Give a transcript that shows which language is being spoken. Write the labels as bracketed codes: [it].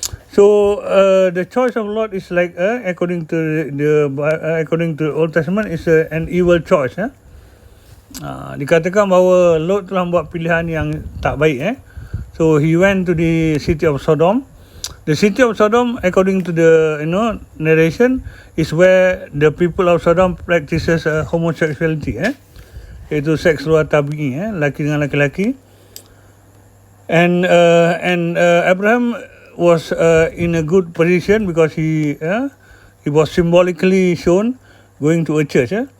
[en] So the choice of Lot is like according to the Old Testament is an evil choice. [ms] Dikatakan bahawa Lot telah buat pilihan yang tak baik. [en] So he went to the city of Sodom. The city of Sodom, according to the narration, is where the people of Sodom practices homosexuality. [ms] Iaitu seks luar tabi'i, laki dengan laki-laki. [en] And Abraham was in a good position because he was symbolically shown going to a church.